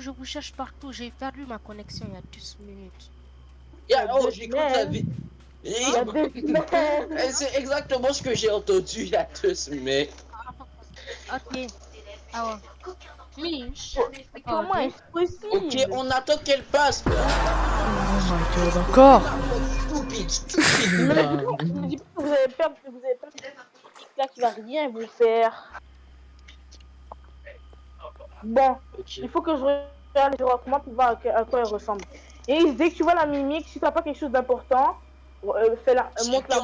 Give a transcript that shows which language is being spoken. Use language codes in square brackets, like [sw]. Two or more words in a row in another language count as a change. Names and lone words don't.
[fr] Je vous cherche partout. J'ai perdu ma connexion il y a 2 minutes. Oh, j'ai cru que t'avais. C'est exactement ce que j'ai entendu il y a 2 semaines. Ok. Ah ouais. Oui. Comment est-ce possible? Ok, on attend qu'elle passe. [en] Oh my god, [fr] encore? Stupide. Je me dis pas que vous avez peur, que vous avez peur là qui va rien vous faire. Bon, il faut que je regarde les comment pour voir à quoi elle ressemble. Et dès que tu vois la mimique, si t'as pas quelque chose d'important, fais-la, montre-la